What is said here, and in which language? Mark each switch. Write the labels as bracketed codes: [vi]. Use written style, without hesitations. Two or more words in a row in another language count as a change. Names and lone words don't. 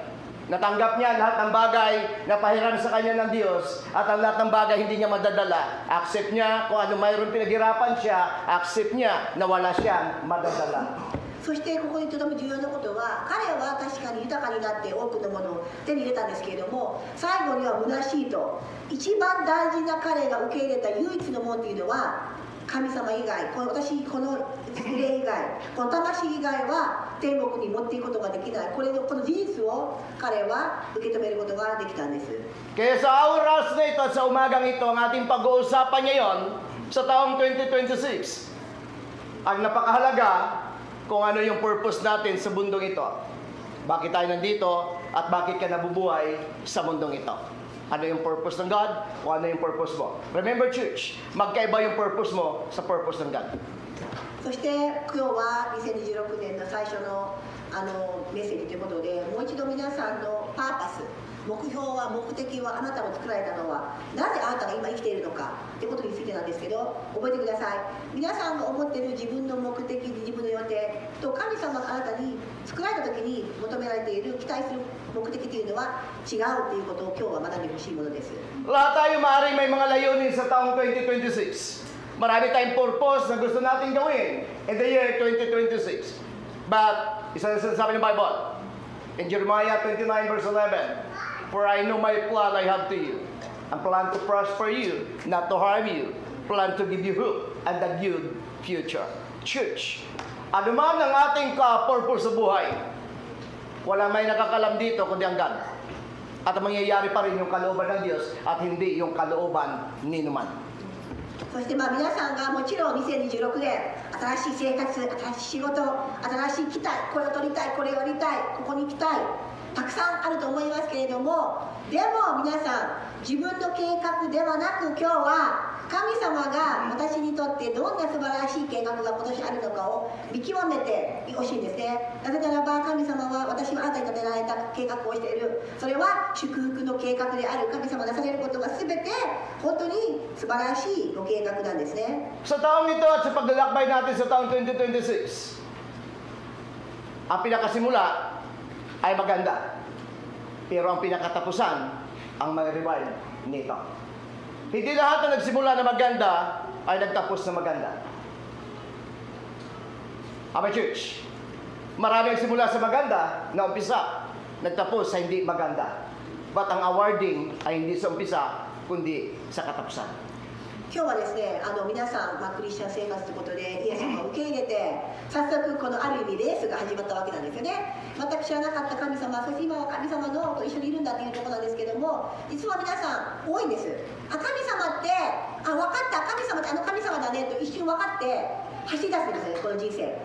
[tl] Natanggap niya lahat ng bagay na pahiram sa kanya ng Diyos at ang lahat ng bagay hindi niya madadala. Accept niya kung ano mayroon pinaghirapan siya, accept niya na wala siyang madadala. [ja] そしてここにとても重要なことは、彼は確かに豊かになって多くのものを手に入れたんですけれども、最後には虚しいと、一番大事な彼が受け入れた唯一のものというのは神様以外、この霊以外、この魂以外は天国に持っていくことができない。この事実を彼は受け止めることができたんです。 [tl] Kaya sa oras na ito at sa umagang ito, ang ating pag-uusapan ngayon sa taong 2026, ang napakahalaga kung ano yung purpose natin sa mundong ito. Bakit tayo nandito at bakit ka nabubuhay sa mundong ito? Ano yung purpose ng God o ano yung purpose mo? [en] Remember church, [tl] magkaiba yung purpose mo sa purpose ng God. [ja] そして今日は2026年の最初のメッセージということで、もう一度皆さんのパーパス、目標は目的はあなたを作られたのはなぜあなたが今生きているのかということについてなんですけど、覚えてください。皆さんが思っている自分の目的、自分の予定と神様があなたに作られた時に求められている期待する目的というのは違うということを今日は学んでほしいものです。 [tl] Lahat tayo maaaring may mga layunin sa taong 2026. Marami tayong purpose na gusto natin gawin [en] in the year 2026. But, [tl] isa na sinasabi ng Bible, [en] in Jeremiah 29 verse 11, For I know my plan I have to you, and plan to prosper you, not to harm you, plan to give you hope and a good future. [tl] Church, ano man ang ating purpose sa buhay, wala may nakakalam dito kundi ang God. At mangyayari pa rin yung kalooban ng Diyos at hindi yung kalooban ni numan. [ja] そして皆さんがもちろん2026年新しい生活、新しい仕事、新しい期待、これを取りたい、これをやりたい、ここに行きたい、たくさんあると思いますけれども、でも皆さん自分の計画ではなく、今日は神様が私にとってどんな素晴らしい計画が今年あるのかを見極めてほしいんですね。なぜならば神様は私はあなたに立てられた計画をしている。それは祝福の計画である。神様がなされることが全て本当に素晴らしいご計画なんですね。 [tl] Sa taong ito at sa paglalakbay natin sa taong 2026, ang pinakasimula ay maganda. Pero ang pinakatapusan ang may reward nito. Hindi lahat na nagsimula na maganda ay nagtapos na maganda. Ama church, marami ang simula sa maganda na umpisa, nagtapos sa hindi maganda. But ang awarding ay hindi sa umpisa, kundi sa katapusan. [ja] 今日はですね、皆さん、クリスチャン生活ということでイエス様を受け入れて、早速このある意味レースが始まったわけなんですよね。全く知らなかった神様、そして今は神様のと一緒にいるんだというところなんですけども、実は皆さん多いんです。神様って分かった、神様って神様だねと一瞬分かって走り出すんですよね、この人生。